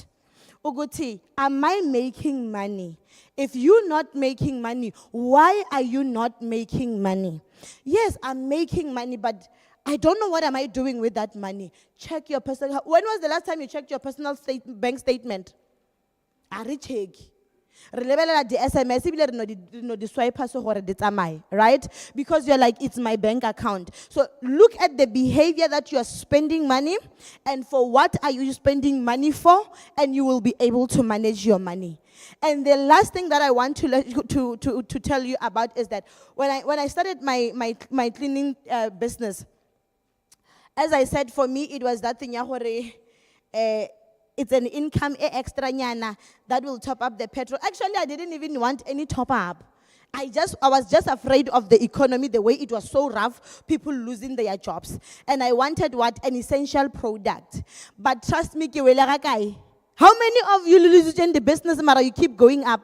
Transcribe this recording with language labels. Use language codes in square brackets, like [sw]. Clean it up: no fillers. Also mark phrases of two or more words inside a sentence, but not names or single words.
[en] Uguti, am I making money? If you're not making money, why are you not making money? Yes, I'm making money, but I don't know what am I doing with that money. Check your personal. When was the last time you checked your personal bank statement? Check. [nso] Re lebelela di SMS ebile re no di swipe so gore di tsamaye, [en] right? Because you're like, it's my bank account. So look at the behavior that you are spending money, and for what are you spending money for, and you will be able to manage your money. And the last thing that I want to tell you about is that when I started my cleaning business, as I said, for me it was that thing [nso] ya gore [en] it's an income extra nyana that will top up the petrol. Actually, I didn't even want any top up. I was just afraid of the economy, the way it was so rough, people losing their jobs. And I wanted what? An essential product. But trust me, how many of you lose in the business, Mara, you keep going up?